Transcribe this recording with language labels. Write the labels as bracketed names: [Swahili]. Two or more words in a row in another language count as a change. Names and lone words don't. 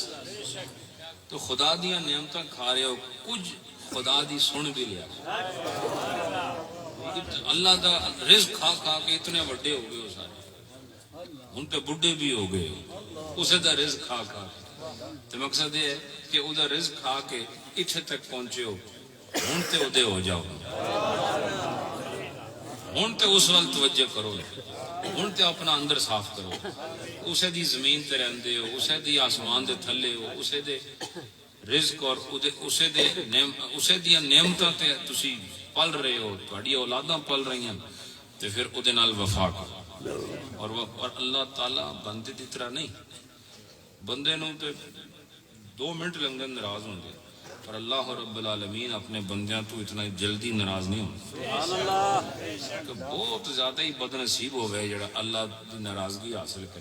[Punjabi] تو خدا دیا نعمتاں کھا رہے ہو, کچھ خدا دی سن بھی لیا. اللہ دا رزق کھا کھا کے اتنے وڈے ہو گئے ہو سارے, ان پہ بڈھے بھی ہو گئے اسے دا رزق کھا کھا کے. تو مقصد یہ ہے کہ او دا رزق کھا کے اتنے تک پہنچے ہو, ہن تے ادے ہو جاؤ. ہن تے اس وقت توجہ کرو, ہن تے اپنا اندر صاف کرو. اسے دی زمین تے رہندے ہو, اسے دی آسمان دے تھلے ہو, اسے دے رزق اور اسے دیا نعمتاں تے تسی پل رہے ہو, تہاڈی اولاداں پل رہی ہیں. تے پھر اودے نال وفا کرو. اور اللہ تعالی بندے دی طرح نہیں, بندے نو تے 2 منٹ لنگے ناراض ہوندے, پر اللہ [Arabic] رب العالمین [Punjabi] اپنے بندیاں تو اتنا جلدی ناراض نہیں ہوتا. [Urdu] کہ بہت زیادہ ہی بد نصیب ہو گئے جڑا اللہ کی ناراضگی حاصل کرے.